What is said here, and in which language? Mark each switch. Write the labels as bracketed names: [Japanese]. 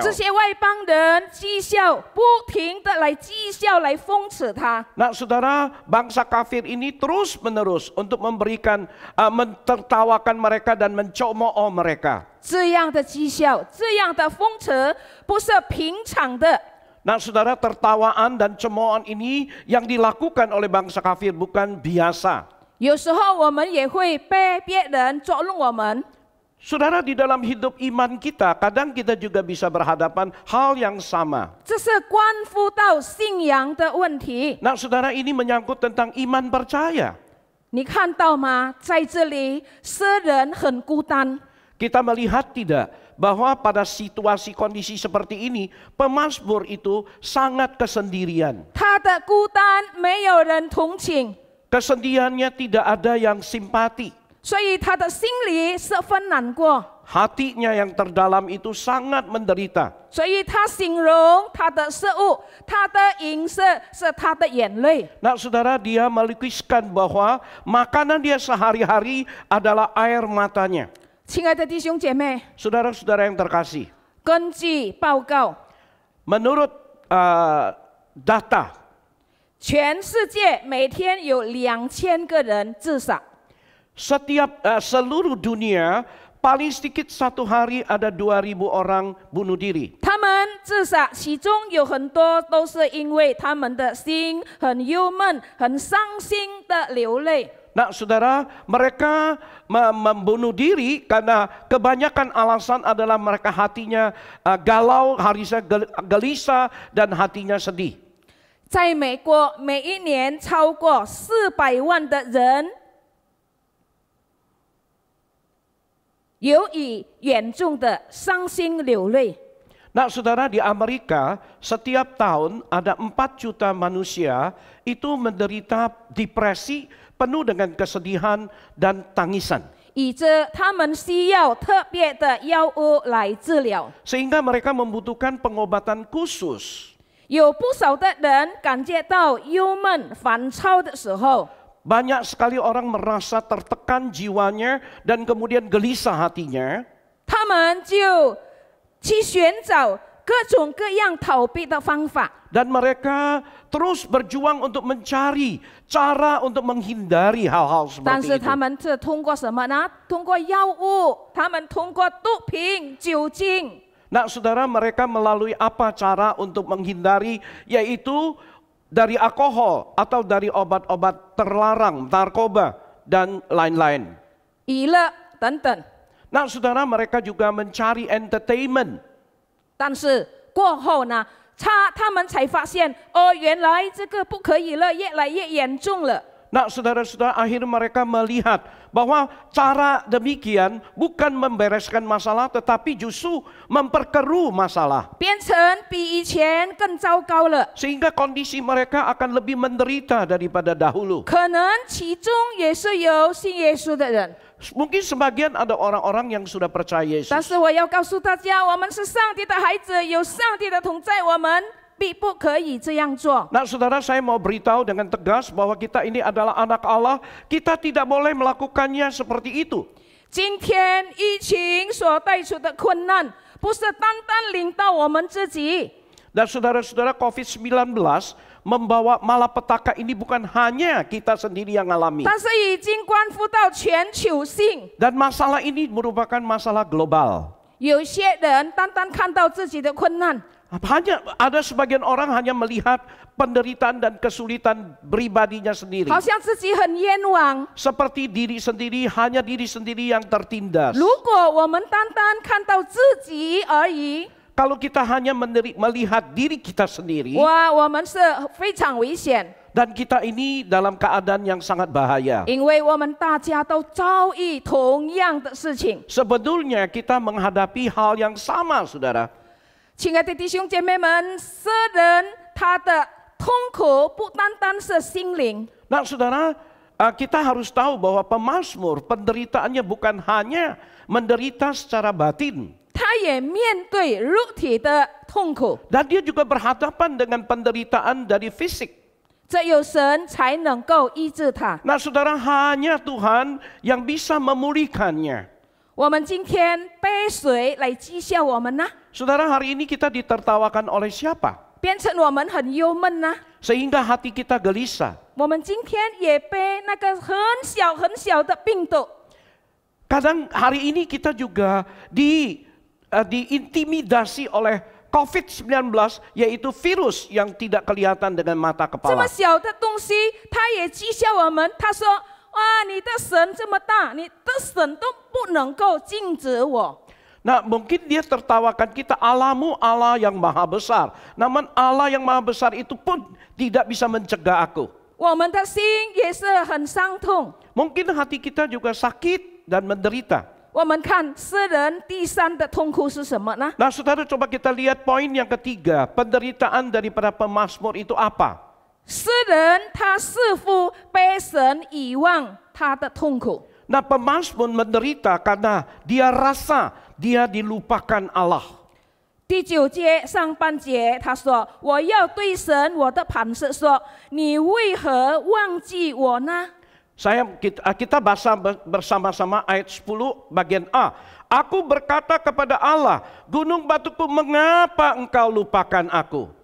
[Chinese] 这些外邦人讥笑，不停的来讥笑，来讽刺他。 [Indonesian] Nah saudara, bangsa kafir ini terus menerus untuk memberikan, mentertawakan mereka dan mencemooh mereka. [Chinese] 这样的讥笑，这样的讽刺，不是平常的。 [Indonesian] Nah saudara, tertawaan dan cemoohan ini yang dilakukan oleh bangsa kafir bukan biasa. [Chinese] 有时候我们也会被别人捉弄我们。 [Indonesian] Saudara, di dalam hidup iman kita, kadang kita juga bisa berhadapan hal yang sama. [Chinese] 这是关乎到信仰的问题。 [Indonesian] Nah saudara, ini menyangkut tentang iman percaya. [Chinese] 你看到吗？在这里，诗人很孤单。 [Indonesian] Kita melihat tidak bahwa pada situasi kondisi seperti ini, pemazmur itu sangat kesendirian. [Chinese] 他的孤单没有人同情， [Indonesian] Kesedihannya tidak ada yang simpati. [Chinese] 所以他的心里十分难过。 [Indonesian] Hatinya yang terdalam itu sangat menderita. [Chinese] 所以他形容他的食物，他的饮食是他的眼泪。 [Indonesian] Nah saudara, dia melukiskan bahwa makanan dia sehari-hari adalah air matanya. [Chinese] 亲爱的弟兄姐妹， [Indonesian] Saudara-saudara yang terkasih, [Chinese] 根据报告， [Indonesian] menurut data, [Chinese] 全世界每天有2000个人自杀。 [Indonesian] seluruh dunia paling sedikit 1 hari ada 2000 orang bunuh diri. [Chinese] 他们自杀，其中有很多都是因为他们的心很忧闷、很伤心的流泪。 [Indonesian] Nah saudara, mereka membunuh diri karena kebanyakan alasan adalah mereka hatinya galau, hatinya gelisah dan hatinya sedih. [Chinese] 在美国，每一年超过400万的人由于严重的伤心流泪。 [Indonesian] Nah saudara, di Amerika setiap tahun ada 4 juta manusia itu menderita depresi penuh dengan kesedihan dan tangisan. [Chinese] 以致他们需要特别的药物来治疗。 [Indonesian] Sehingga mereka membutuhkan pengobatan khusus. [Chinese] 有不少的人感觉到忧闷、烦躁的时候， [Indonesian] Banyak sekali orang merasa tertekan jiwanya dan kemudian gelisah hatinya. [Chinese] 他们就去寻找各种各样逃避的方法。 [Indonesian] Dan mereka terus berjuang untuk mencari cara untuk menghindari hal-hal [Chinese] 但 [Indonesian] seperti [Chinese] 是他 [Indonesian] itu. [Chinese] 们是通过什么呢？通过药物，他们通过毒品、酒精。 [Indonesian] Nah saudara, mereka melalui apa cara untuk menghindari, yaitu dari alkohol atau dari obat-obat terlarang, narkoba dan lain-lain. [Chinese] 娱乐等等。 [Indonesian] Nah saudara, mereka juga mencari entertainment. [Chinese] 但是过后呢，他们才发现，哦，原来这个不可以了，越来越严重了。 [Indonesian] Nah saudara-saudara, akhirnya mereka melihat bahwa cara demikian bukan membereskan masalah tetapi justru memperkeruh masalah. [Chinese] 变成比以前更糟糕了。 [Indonesian] Sehingga kondisi mereka akan lebih menderita daripada dahulu. [Chinese] 可能其中也是有信耶稣的人， [Indonesian] Mungkin sebagian ada orang-orang yang sudah percaya [Chinese] 但是我要告诉大家，我们是上帝的孩子，有上帝的同在，我们必不可以这样做。 [Indonesian] Nah saudara, saya mau beritahu dengan tegas bahwa kita ini adalah anak Allah. Kita tidak boleh melakukannya seperti itu. [Chinese] 今天疫情所带出的困难，不是单单临到我们自己， [Indonesian] Dan saudara-saudara, COVID-19 membawa malapetaka ini bukan hanya kita sendiri yang alami. [Chinese] 但是已经关乎到全球性。 [Indonesian] Dan masalah ini merupakan masalah global. [Chinese] 有些人单单看到自己的困难， [Indonesian] Hanya ada sebagian orang hanya melihat penderitaan dan kesulitan pribadinya sendiri. [Chinese] 好像自己很冤枉。 [Indonesian] Seperti diri sendiri, hanya diri sendiri yang tertindas. [Chinese] 如果我们单单看到自己而已， [Indonesian] Kalau kita hanya melihat diri kita sendiri, [Chinese] 哇，我们是非常危险， [Indonesian] dan kita ini dalam keadaan yang sangat bahaya. [Chinese] 因为我们大家都遭遇同样的事情。 [Indonesian] Sebetulnya kita menghadapi hal yang sama, saudara. [Chinese] 亲爱的弟兄姐妹们，诗人他的痛苦不单单是心灵， [Indonesian] Nah saudara, kita harus tahu bahwa pemazmur penderitaannya bukan hanya menderita secara batin. [Chinese] 他也面对肉体的痛苦。 [Indonesian] Dan dia juga berhadapan dengan penderitaan dari fisik. [Chinese] 只有神才能够医治他。 [Indonesian] Nah saudara, hanya Tuhan yang bisa memulihkannya. [Chinese] 我们今天被谁来讥笑我们呢？ [Indonesian] Saudara, hari ini kita ditertawakan oleh siapa? [Chinese] 变成我们很忧闷呢？ [Indonesian] Sehingga hati kita gelisah. [Chinese] 我们今天也被那个很小很小的病毒， [Indonesian] Kadang hari ini kita juga diintimidasi oleh COVID-19, yaitu virus yang tidak kelihatan dengan mata [Chinese] 这么 [Indonesian] kepala. [Chinese] 小的东西，他也讥笑我们。他说：“哇，你的神这么大，你的神都不能够禁止我。” [Indonesian] Nah, mungkin dia tertawakan kita, Allahmu Allah yang maha besar. Namun Allah yang maha besar itu pun tidak bisa mencegah aku. [Chinese] 我们的心也是很伤痛。 [Indonesian] Mungkin hati kita juga sakit dan menderita. [Chinese] 我们看诗人第三的痛苦是什么呢？ [Indonesian] Nah saudara, coba kita lihat poin yang ketiga. Penderitaan daripada pemazmur itu apa? [Chinese] 诗人他似乎被神遗忘他的痛苦。 [Indonesian] Nah pemazmur menderita karena dia rasa dia dilupakan Allah. [Chinese] 第9节上半节他说：“我要对神我的磐石说，你为何忘记我呢？” [Indonesian] Kita baca bersama-sama ayat 10 bagian A. Aku berkata kepada Allah, gunung batuku, mengapa engkau lupakan aku?